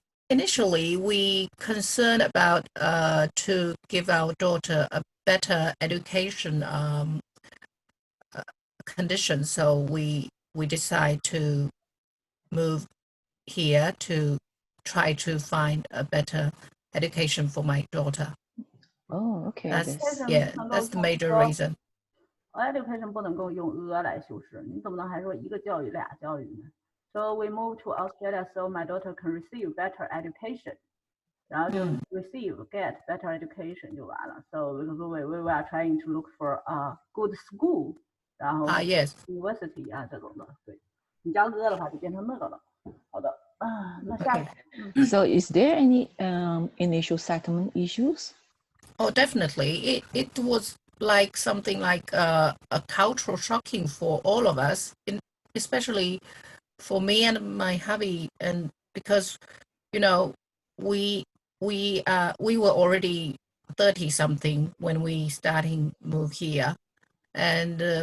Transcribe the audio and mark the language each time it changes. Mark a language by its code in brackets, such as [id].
[en] Initially, we concerned about to give our daughter a better education condition, so we decide to move here to try to find a better education for my daughter. Oh, okay. That's the major reason. [zh] Education 不能够用 a 来修饰，你怎么能还说一个教育俩教育呢？ [en] So we moved to Australia so my daughter can receive better education. 然后就 get better education 就完了。 So we are trying to look for a good school. [zh] 然后 [en] yes. [zh] University 这种的，对。你加的话就变成那个了。好的。那下 [en] Okay. So is there any initial settlement issues? Oh, definitely. It was like something like a cultural shocking for all of us, especially for me and my hubby, and because we were already 30 something when we starting move here, and